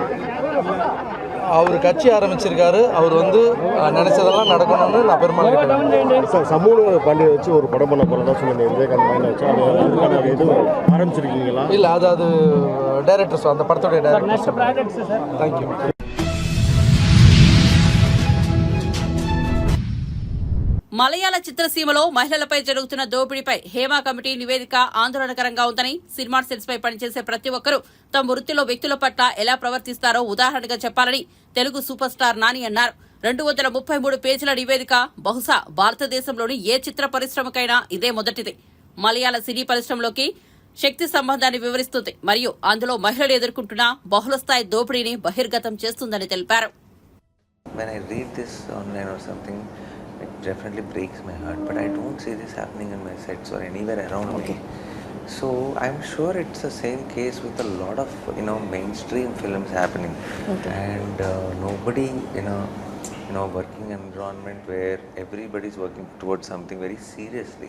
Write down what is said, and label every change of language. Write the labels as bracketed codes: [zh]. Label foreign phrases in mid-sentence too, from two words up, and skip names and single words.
[ta] அவர் கட்சி ஆரம்பிச்சிருக்காரு. அவர் வந்து நினைச்சதெல்லாம் நடக்கணும்னு நான் பெருமாள் கேட்டேன். சமூக பாண்டியை வச்சு ஒரு படம் பண்ண போகிறதா சொல்லுங்க. விவேகாந்த் மைண்ட் வச்சு அதுக்கான எதுவும் ஆரம்பிச்சிருக்கீங்களா? இல்லை, அது டைரக்டர்ஸ், அந்த படத்துடைய டைரக்டர்ஸ். தேங்க்யூ. [te] మలయాళ చిత్రసీమలో మహిళలపై జరుగుతున్న దోపిడీపై హేమా కమిటీ నివేదిక ఆందోళనకరంగా ఉందని సినిమా సెట్స్ పై పనిచేసే ప్రతి ఒక్కరూ తమ వృత్తిలో వ్యక్తుల పట్ల ఎలా ప్రవర్తిస్తారో ఉదాహరణగా చెప్పాలని తెలుగు [en] super star [te] నాని అన్నారు. 233 పేజీల నివేదిక బహుశా భారతదేశంలోని ఏ చిత్ర పరిశ్రమకైనా ఇదే మొదటిది. మలయాళ సినీ పరిశ్రమలోకి శక్తి సంబంధాన్ని వివరిస్తుంది మరియు అందులో మహిళలు ఎదుర్కొంటున్న బహుళస్థాయి దోపిడీని బహిర్గతం చేస్తుందని తెలిపారు. [en] It definitely breaks my heart, but I don't see this happening in my sets or anywhere around me. So I'm sure it's the same case with a lot of mainstream films happening, and nobody in a working environment where everybody's working towards something very seriously.